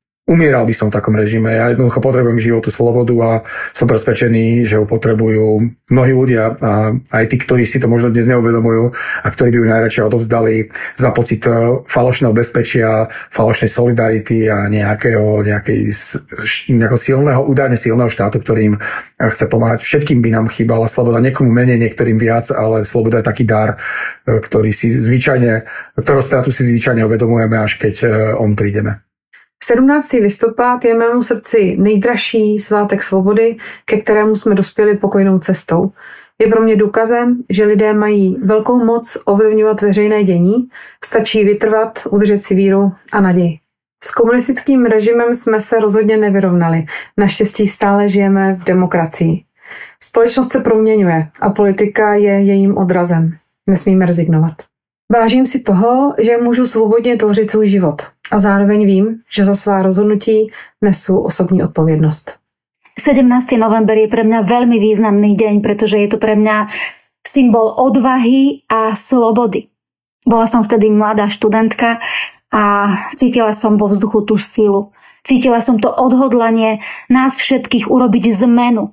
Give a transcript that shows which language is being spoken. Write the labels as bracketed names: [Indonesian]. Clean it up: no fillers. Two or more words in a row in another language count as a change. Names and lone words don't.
[Slovak] umieral by som v takom režime. Ja jednoducho potrebujem životu slobodu a som presvedčený, že ho potrebujú mnohí ľudia a aj tí, ktorí si to možno dnes neuvedomujú a ktorí by ju najradšej odovzdali za pocit falošného bezpečia, falošnej solidarity a nejakého silného, údajne silného štátu, ktorým chce pomáhať. Všetkým by nám chýbala sloboda, niekomu menej, niektorým viac, ale sloboda je taký dar, ktorého stratu si zvyčajne uvedomujeme, až keď on prídeme. [Czech] 17. listopad je mému srdci nejdražší svátek svobody, ke kterému jsme dospěli pokojnou cestou. Je pro mě důkazem, že lidé mají velkou moc ovlivňovat veřejné dění, stačí vytrvat, udržet si víru a naději. S komunistickým režimem jsme se rozhodně nevyrovnali. Naštěstí stále žijeme v demokracii. Společnost se proměňuje a politika je jejím odrazem. Nesmíme rezignovat. Vážím si toho, že můžu svobodně tvořit svůj život. A zároveň vím, že za svá rozhodnutí [Slovak] nesú osobní odpovednosť. 17. november je pre mňa veľmi významný deň, pretože je to pre mňa symbol odvahy a slobody. Bola som vtedy mladá študentka a cítila som vo vzduchu tú silu. Cítila som to odhodlanie nás všetkých urobiť zmenu.